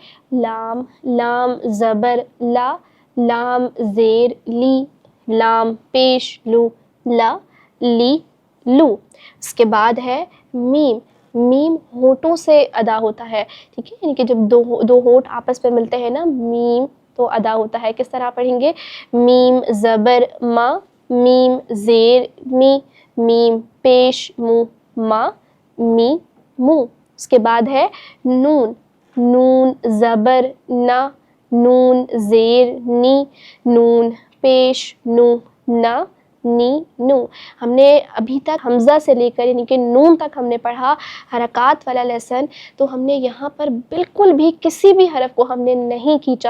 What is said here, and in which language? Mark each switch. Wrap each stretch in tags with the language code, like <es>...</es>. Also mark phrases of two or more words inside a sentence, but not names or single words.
<ur>لام، لام زبر لا، لام زیر لی، لام پیش لو، لا لی لو۔ اس کے بعد ہے میم۔ میم ہونٹوں سے ادا ہوتا ہے، ٹھیک ہے، یعنی کہ جب دو ہونٹ آپس میں ملتے ہیں نا، میم تو ادا ہوتا ہے۔ کس طرح پڑھیں گے؟ میم زبر ما، میم زیر می، میم پیش مو، ما می مو۔ اس کے بعد ہے نون۔ نون زبر نا، نون زیر نی، نون پیش نو، نا نی نو۔ ہم نے ابھی تک حمزہ سے لے کر یعنی کہ نون تک ہم نے پڑھا حرکات والا لیسن، تو ہم نے یہاں پر بالکل بھی کسی بھی حرف کو ہم نے نہیں کھینچا۔</ur>